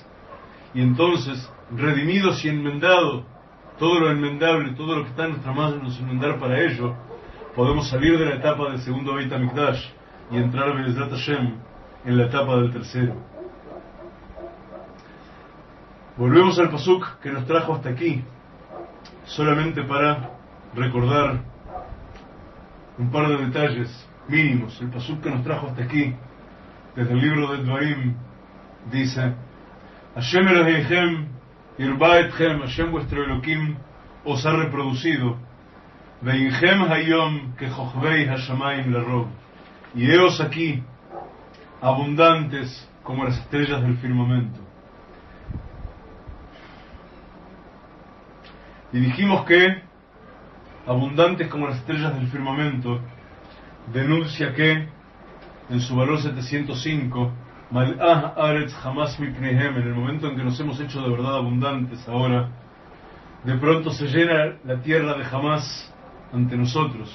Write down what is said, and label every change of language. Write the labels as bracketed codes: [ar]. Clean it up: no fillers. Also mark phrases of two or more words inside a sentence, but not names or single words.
[es] Y entonces, redimidos y enmendados, todo lo enmendable, todo lo que está en nuestras manos enmendar para ello, podemos salir de la etapa del segundo Beit HaMikdash y entrar [he] בעזרת השם [es] en la etapa del tercero. Volvemos al pasuk que nos trajo hasta aquí, solamente para recordar un par de detalles mínimos. El pasuk que nos trajo hasta aquí, desde el libro de Dvarim, dice: [he] השם אלוהיכם הרבה אתכם, [es] Hashem vuestro Elohim os ha reproducido, [he] והנכם היום ככוכבי השמים לרוב, [es] y heos aquí abundantes como las estrellas del firmamento. Y dijimos que abundantes como las estrellas del firmamento denuncia que en su valor 705, [he] מלאה הארץ חמס מפניהם, [es] en el momento en que nos hemos hecho de verdad abundantes ahora, de pronto se llena la tierra de Hamas ante nosotros.